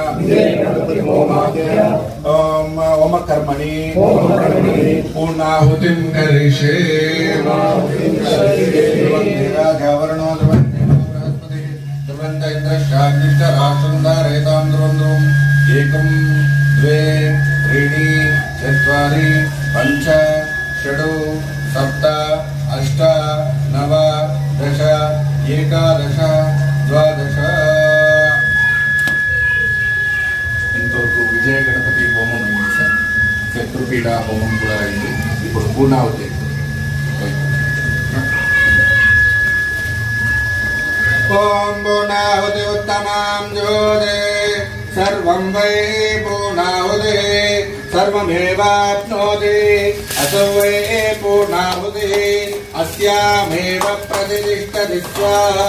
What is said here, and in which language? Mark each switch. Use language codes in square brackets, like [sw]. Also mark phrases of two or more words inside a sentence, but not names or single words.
[sa] ओम कर्मणि पूर्णाहुतिं करिष्ये ध्रुवन्देवाघावरणो ध्रुवन्त इन्द्रश्चाग्निश्च राष्ट्रं धारयतां ध्रुवं एकं द्वे त्रीणि चत्वारि पञ्च षड् सप्त अष्ट नव दश एकादश द्वादश. [te] ఇంతవరకు విజయ గణపతి హోమం అయింది సార్. శత్రుపీడ హోమం కూడా అయింది. ఇప్పుడు పూర్ణావతి. [sa] ఓం పూర్ణావతి ఉత్తమాం జ్యోతే సర్వం వై పూర్ణావతి సర్వమేవాప్నోతి అసౌ వై పూర్ణావతి అస్యామేవ ప్రతిష్ఠతి స్వాహా.